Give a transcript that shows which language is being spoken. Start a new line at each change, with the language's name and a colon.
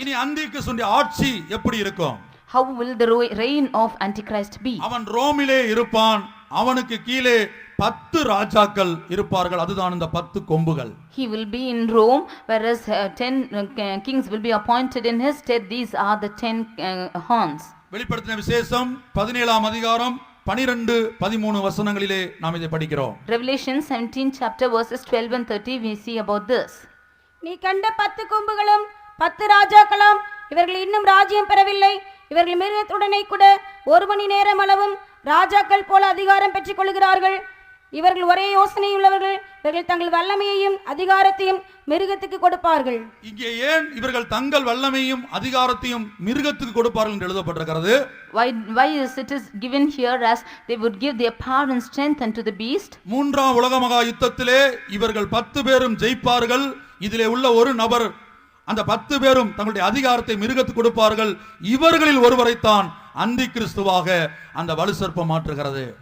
Tamil: இனி அந்தி கிறிஸ்துவின் ஆட்சி எப்படி இருக்கும்?
English: how will the reign of Antichrist be?
Tamil: அவன் ரோமிலே இருப்பான், அவனுக்கு கீழே 10 ராஜாக்கள் இருப்பார்கள், அதுதான் இந்த 10 கொம்புகள்.
English: He will be in Rome, whereas 10 kings will be appointed in his stead. These are the 10 horns.
Tamil: வெளிப்படுத்தின விசேஷம் 17ஆம் அதிகாரம் 12-13 வசனங்களிலே நாம் இதை படிக்கிறோம்.
English: Revelation 17 chapter verses 12 and 30 we see about this.
Tamil: நீ கண்ட 10 கொம்புகளும் 10 ராஜாக்களும் இவர்கள் இன்னும் ராஜ்யம் பெறவில்லை. இவர்கள் மிருகத்துடனே கூட 1 மணி நேரம் அளவும் ராஜாக்கள் போல அதிகாரம் பெற்றுக் கொள்கிறார்கள். இவர்கள் ஒரே யோசனை உள்ளவர்கள். இவர்கள் தங்கள் வல்லமையையும் அதிகாரத்தையும் மிருகத்துக்கு கொடுப்பார்கள். இங்கே ஏன் இவர்கள் தங்கள் வல்லமையும் அதிகாரத்தையும் மிருகத்துக்கு கொடுப்பார்கள் என்று எழுதப்பட்டிருக்கிறது?
English: Why is it is given here as they would give their power and strength unto the beast?
Tamil: மூன்றாம் உலக மகா யுத்தத்திலே இவர்கள் 10 பேரும் ஜெயிப்பார்கள். இதிலே உள்ள ஒரு நபர், அந்த 10 பேரும் தங்களுடைய அதிகாரத்தை மிருகத்துக்கு கொடுப்பார்கள். இவர்களில் ஒருவரைத்தான் அந்தி கிறிஸ்துவாக அந்த வலுசர்ப்பம் மாற்றுகிறது.